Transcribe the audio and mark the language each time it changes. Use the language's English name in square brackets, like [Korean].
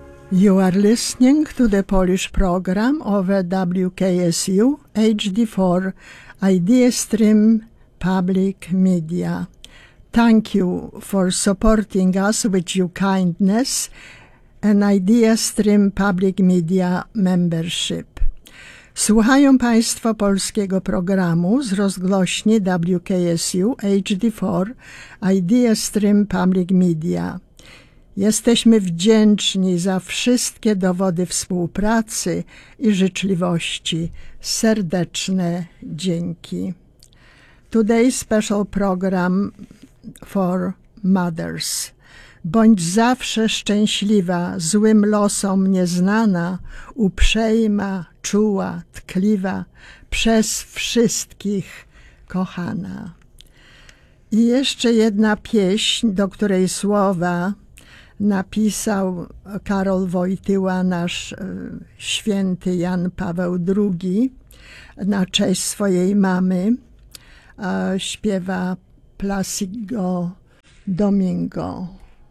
[English] You are listening to the Polish program over WKSU HD4 IdeaStream Public Media. Thank you for supporting us with your kindness and IdeaStream Public Media membership. [Polish] Słuchają Państwo polskiego programu z rozgłośni WKSU HD4 IdeaStream Public Media. Jesteśmy wdzięczni za wszystkie dowody współpracy i życzliwości. Serdeczne dzięki. [English] Today's special program for mothers. [Polish] Bądź zawsze szczęśliwa, złym losom nieznana, uprzejma, czuła, tkliwa, przez wszystkich kochana. I jeszcze jedna pieśń, do której słowa napisał Karol Wojtyła, nasz święty Jan Paweł II, na cześć swojej mamy, śpiewa Placido Domingo.